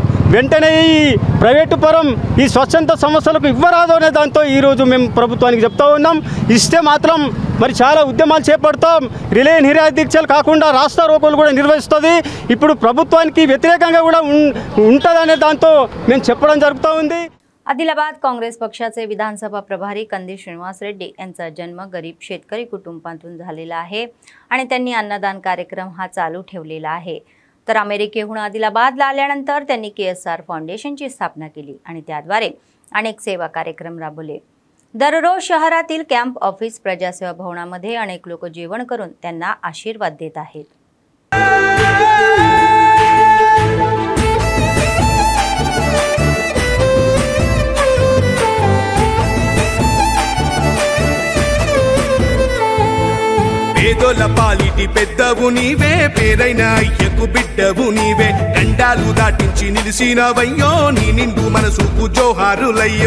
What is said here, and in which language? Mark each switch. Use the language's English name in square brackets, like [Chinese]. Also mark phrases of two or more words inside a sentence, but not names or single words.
[Telugu] వెంటనే ఈ ప్రైవేటు పరం ఈ స్వచ్ఛంద సంస్థలకు ఇవ్వరాదు అనే దాంతో ఈరోజు మేము ప్రభుత్వానికి చెప్తా ఉన్నాం. ఇస్తే మాత్రం మరి చాలా ఉద్యమాలు చేపడతాం. రిలే నిరాదీక్షలు కాకుండా [Hindi] रास्ता रोको [Telugu] కూడా నిర్వహిస్తుంది. ఇప్పుడు ప్రభుత్వానికి వ్యతిరేకంగా కూడా ఉంటుందనే దాంతో మేము చెప్పడం जరుగుతూ ఉంది. [Marathi] आदिलाबाद काँग्रेस पक्षाचे विधानसभा प्रभारी कंदी श्रीनिवास रेड्डी यांचा जन्म गरीब शेतकरी कुटुंबातून झालेला आहे आणि त्यांनी अन्नदान कार्यक्रम हा चालू ठेवलेला आहे. तर अमेरिकेहून आदिलाबादला आल्यानंतर त्यांनी KSR फाउंडेशनची स्थापना केली आणि त्याद्वारे अनेक सेवा कार्यक्रम राबवले. दररोज शहरातील कॅम्प ऑफिस प्रजासेवा भवनामध्ये अनेक लोक जेवण करून त्यांना आशीर्वाद देत आहेत. [Telugu] పేదోల పాలిటి పెద్దవు నీవే, పేరైన అయ్యకు బిడ్డవు నీవే, గండాలు దాటించి నిలిసినవయ్యో, నీ నిండు మనసుకు జోహారులయ్యో.